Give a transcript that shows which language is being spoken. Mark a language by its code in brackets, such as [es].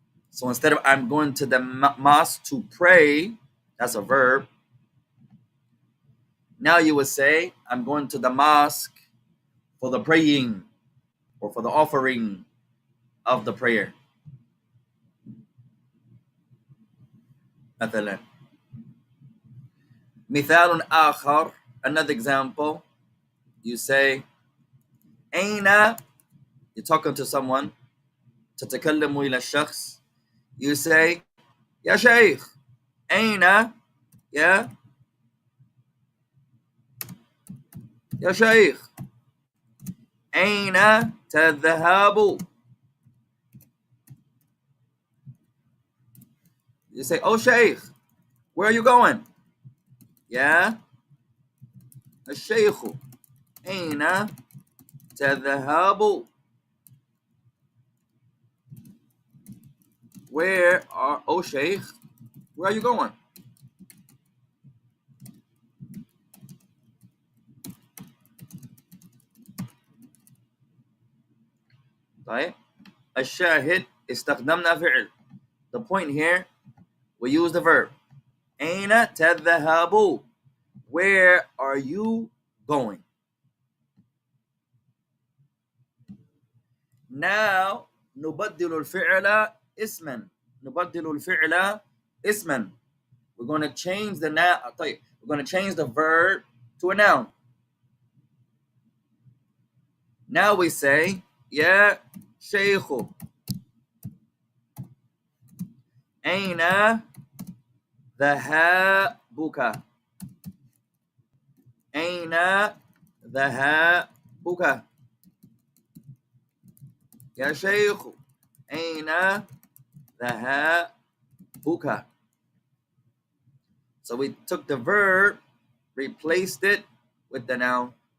[en] So instead of I'm going to the mosque to pray, that's a verb. Now you would say I'm going to the mosque for the praying or for the offering of the prayer. [ar] مثلا مثال آخر, [en] another example, you say [ar] أين, [en] you're talking to someone, [ar] تتكلم إلى الشخص, [en] you say [ar] يا شيخ أين يا شيخ أين تذهب. [en] You say, oh Sheikh, where are you going? [ar] يا الشيخ أين تذهب. [en] Where are, oh Sheikh, where are you going? [ar] طيب الشاهد استخدمنا فعل. [en] The point here, we use the verb. [ar] أين تذهب. [en] Where are you going? Now [ar] نبدل الفعل اسما. نبدل الفعل اسما. [en] We're going to change the noun. طيب, we're going to change the verb to a noun. [ar] Now we say يا شيخ أين ذهابك. أين ذهابك يا شيخ أين ذهابك. [en] So we took the verb, replaced it with the noun.